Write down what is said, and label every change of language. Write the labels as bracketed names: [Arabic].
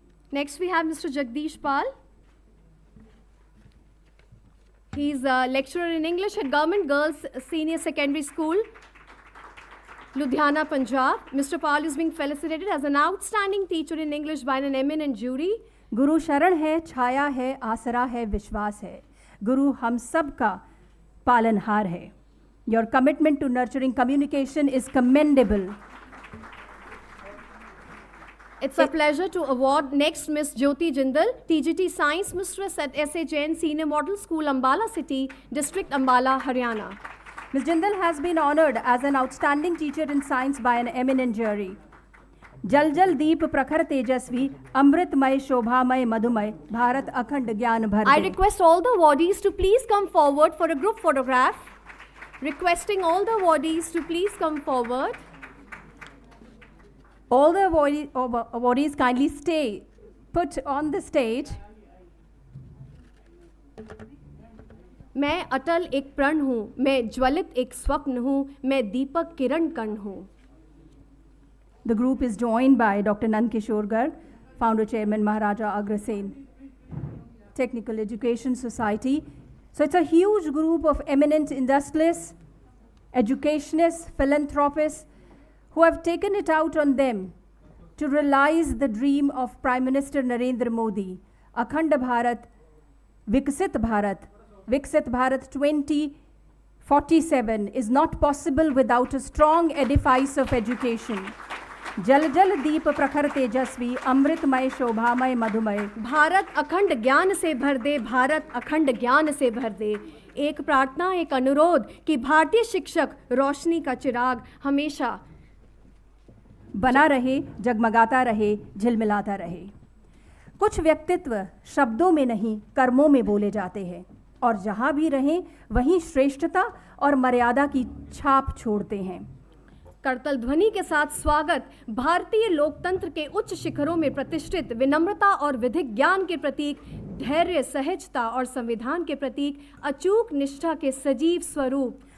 [English] Next we have Mr. Jagdish Pal. He's a lecturer in English at Government Girls Senior Secondary School, Ludhiana, Punjab. Mr. Pal is being felicitated as an outstanding teacher in English by an eminent jury. [Hindi] गुरु शरण है, छाया है, आसरा है, विश्वास है. गुरु हम सब का पालनहार है. [English] Your commitment to nurturing communication is commendable. It's a pleasure to award next Miss Jyoti Jindal, TGT Science Mistress at S.A. Jain Senior Model School, Ambala City, District Ambala, Haryana. Ms. Jindal has been honored as an outstanding teacher in science by an eminent jury. [Hindi] जल जल दीप प्रखर तेजस्वी अमृतमय शोभामय मधुमय भारत अखंड ज्ञान भर [English] I [Hindi] दे. [English] request all the awardees to please come forward for a group photograph. Requesting all the awardees to please come forward. All the awardees kindly stay put on the stage. [Hindi] मैं अटल एक प्रण हूँ, मैं ज्वलित एक स्वप्न हूँ, मैं दीपक किरण कण हूँ. [English] The group is joined by Dr. Nand Kishore Garg, Founder Chairman Maharaja Agrasen Technical Education Society. So it's a huge group of eminent industrialists, educationists, philanthropists who have taken it out on them to realize the dream of Prime Minister Narendra Modi, Akhand Bharat, Viksit Bharat 2047 is not possible without a strong edifice of education. [Hindi] जल जल दीप प्रखर तेजस्वी अमृतमय शोभामय मधुमय. भारत अखंड ज्ञान से भर दे, भारत अखंड ज्ञान से भर दे. एक प्रार्थना, एक अनुरोध कि भारतीय शिक्षक रोशनी का चिराग हमेशा बना रहे, जगमगाता रहे, झिलमिलाता रहे. कुछ व्यक्तित्व शब्दों में नहीं कर्मों में बोले जाते हैं और जहाँ भी रहें वहीं श्रेष्ठता और मर्यादा की छाप छोड़ते हैं. करतल ध्वनि के साथ स्वागत भारतीय लोकतंत्र के उच्च शिखरों में प्रतिष्ठित विनम्रता और विधिक ज्ञान के प्रतीक, धैर्य, सहजता और संविधान के प्रतीक, अचूक निष्ठा के सजीव स्वरूप